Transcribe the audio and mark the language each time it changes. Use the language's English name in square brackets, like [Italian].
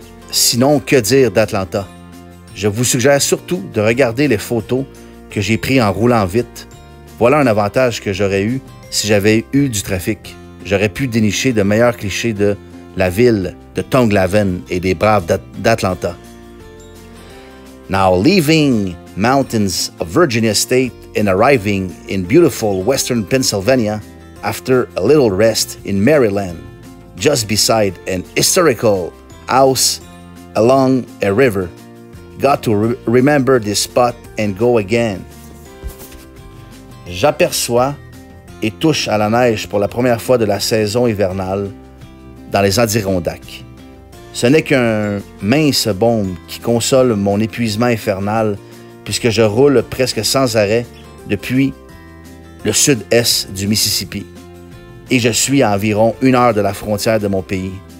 [French] Sinon, que dire d'Atlanta? Je vous suggère surtout de regarder les photos que j'ai prises en roulant vite. Voilà un avantage que j'aurais eu si j'avais eu du trafic. J'aurais pu dénicher de meilleurs clichés de la ville de Tonglaven et des Braves d'Atlanta. [English] Now leaving mountains of Virginia State and arriving in beautiful western Pennsylvania after a little rest in Maryland, just beside an historical house along a river. Got to remember this spot and go again. [French] J'aperçois et touche à la neige pour la première fois de la saison hivernale dans les Adirondacks. Ce n'est qu'un mince baume qui console mon épuisement infernal puisque je roule presque sans arrêt depuis le sud-est du Mississippi et je suis à environ 1 heure de la frontière de mon pays.